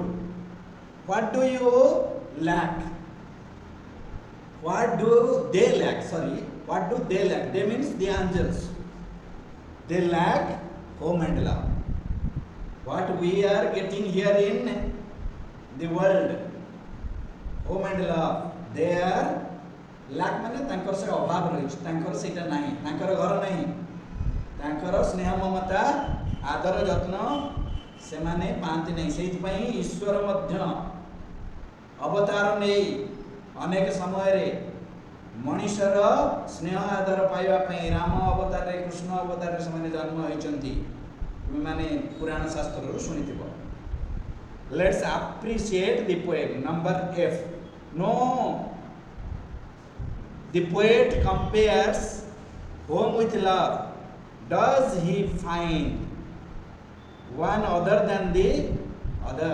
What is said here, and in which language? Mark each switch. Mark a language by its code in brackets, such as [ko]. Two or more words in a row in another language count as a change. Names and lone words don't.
[en] What do you lack? What do they lack? Sorry, what do they lack? They means the angels. They lack home and love. What we are getting here in the world, home and love, they are lack [or] ମାନେ ତାଙ୍କର ସେ ଅଭାବ ରହି, ତାଙ୍କର ସେଟା ନାହିଁ, ତାଙ୍କର ଘର ନାହିଁ, ତାଙ୍କର ସ୍ନେହ ମମତା ଆଦର ଯତ୍ନ ସେ ମାନେ ପାନ୍ତି ନାହିଁ. ସେଥି ପାଇଁ ଈଶ୍ୱର ମଧ୍ୟ ଅବତାର ନାହିଁ ଅନେକ ସମୟ ରେ ମନୁଷ୍ୟର ସ୍ନେହ ଆଦର ପାଇବା ପାଇଁ ରାମ ଅବତାର ରେ କୃଷ୍ଣ ଅବତାର ରେ ସମାନେ ଜନ୍ମ ହୋଇଛନ୍ତି. ମାନେ ପୁରାଣ ଶାସ୍ତ୍ର ରୁ ଶୁଣିଥିବୁ. [en] Let's appreciate the poem. Number F. No, the poet compares home with love. Does he find one other than the other?